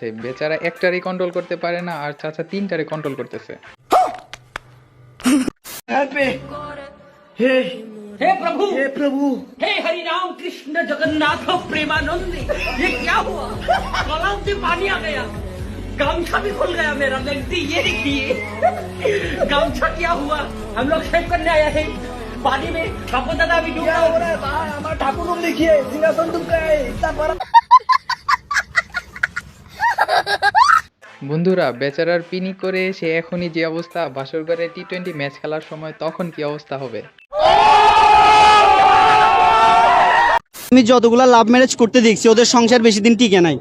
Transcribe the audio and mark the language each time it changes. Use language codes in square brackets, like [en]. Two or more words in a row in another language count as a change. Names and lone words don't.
[bn] বেচারা একটারই কন্ট্রোল করতে পারে না আর চাচা 3টারে কন্ট্রোল করতেছে। [hi] हे प्रभु हे हरि राम कृष्ण जगन्नाथ प्रेमानंद, ये क्या हुआ? गलाव से पानी आ गया, गमछा भी खुल गया मेरा। लगती ये देखिए गमछा क्या हुआ? हम लोग सेव करने आया है पानी में, बापू दादा भी डूबा हो रहा है। हमारा ठाकुर रूम देखिए, सिंहासन डूब गया है, इतना बड़ा। [bn] বন্ধুরা, বেচারার পিনি করে সে এখনই যে অবস্থা, বাসর ঘরে [en] T20 match [bn] খেলার সময় তখন কি অবস্থা হবে? আমি যতগুলা [en] love marriage [bn] করতে দেখছি ওদের সংসার বেশি দিন টিকে নাই।